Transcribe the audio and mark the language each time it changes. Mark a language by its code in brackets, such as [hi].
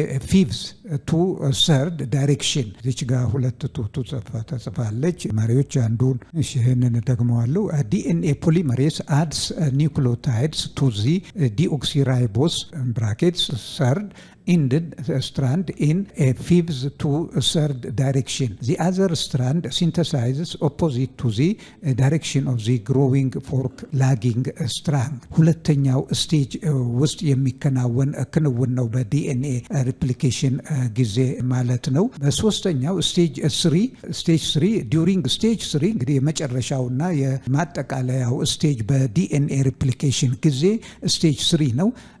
[en] fifth to third direction [am] እዚች ጋር 2 ተጽፋለች። ማሪዎች አንዱን ይሄንን ደግመዋለሁ። ዲኤንኤ ፖሊመሬስ [en] adds nucleotides to the deoxyribose brackets third ended strand in a fifth to third direction. The other strand synthesizes opposite to the direction of the growing fork lagging strand. [am] ሁለተኛው ስቴጅ ውስጥ የሚከናወን ክንውን ነው በዲኤንኤ ሪፕሊኬሽን ጊዜ ማለት ነው። በሶስተኛው ስቴጅ 3 [en] during stage 3 [am] እንግዲህ የመጨረሻውና የማጠቃለያው ስቴጅ በዲኤንኤ ሪፕሊኬሽን ጊዜ ስቴጅ 3 ነው።